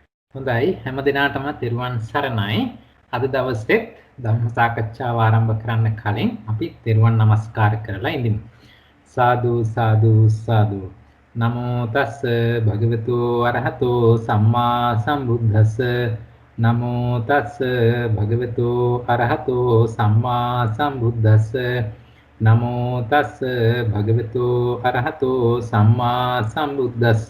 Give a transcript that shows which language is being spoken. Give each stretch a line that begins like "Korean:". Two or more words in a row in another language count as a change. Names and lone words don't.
Sinhala: හොඳයි හැම දිනාටම තෙරුවන් සරණයි. අද දවසේ ධර්ම සාකච්ඡාව ආරම්භ කරන්න කලින් අපි තෙරුවන් නමස්කාර කරලා ඉඳිමු. සාදු සාදු සාදු.
Pali: නමෝ තස්ස භගවතු අරහතෝ සම්මා සම්බුද්දස්ස. නමෝ තස්ස භගවතු අරහතෝ සම්මා සම්බුද්දස්ස. නමෝ තස්ස භගවතු අරහතෝ සම්මා සම්බුද්දස්ස.